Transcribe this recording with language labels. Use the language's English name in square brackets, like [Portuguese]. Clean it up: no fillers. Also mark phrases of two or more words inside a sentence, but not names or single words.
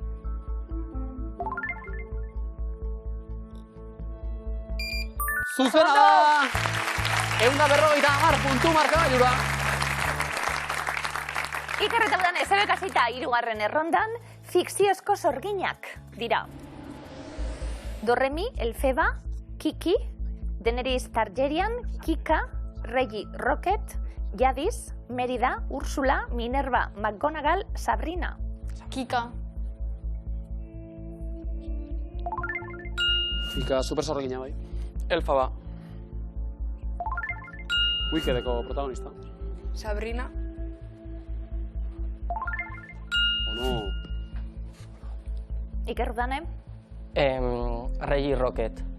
[Basque] Zuzena da! 150 puntu markagailura. Iker eta Udane zeuek hasita 3. errondan, fikziozko sorginak dira. Dorremi, Elfeba, Kiki, Daenerys Targaryen, Kika, Reggie Rocket, Jadis, Merida, Úrsula, Minerva, McGonagall, Sabrina. Kika. Kika super sorgina, bai. Elfaba. Wickedeko protagonista. Sabrina. Ono. Iker Udane? Reggie Rocket.